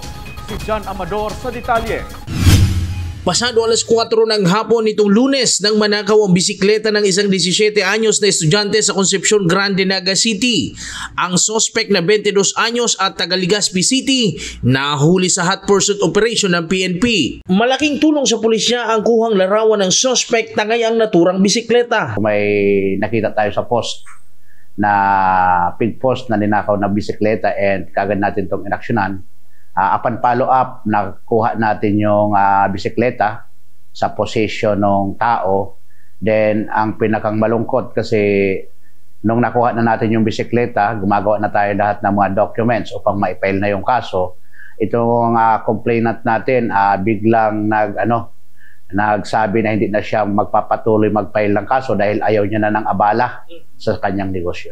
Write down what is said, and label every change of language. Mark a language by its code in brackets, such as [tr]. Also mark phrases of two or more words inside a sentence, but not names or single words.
[tl] Si John Amador sa detalye. Pasado alas 4 ng hapon nitong Lunes nang manakaw ang bisikleta ng isang 17 anyos na estudyante sa Concepcion Grande, Naga City. Ang suspect na 22 anyos at taga Legazpi City nahuli sa [en] hot pursuit operation [tl] ng PNP. Malaking tulong sa pulisya ang kuhang larawan ng suspect tangay ang naturang bisikleta. May nakita tayo sa post na pig post na ninakaw na bisikleta and kagad natin itong inaksyonan. [en] Upon follow up, [tl] nakuha natin yung bisikleta sa possession ng tao. Then ang pinakang malungkot kasi nung nakuha na natin yung bisikleta, gumagawa na tayo lahat ng mga documents upang ma-file na yung kaso. Itong complainant natin biglang nagsabi na hindi na siya magpapatuloy mag-file ng kaso dahil ayaw niya na ng abala sa kanyang negosyo.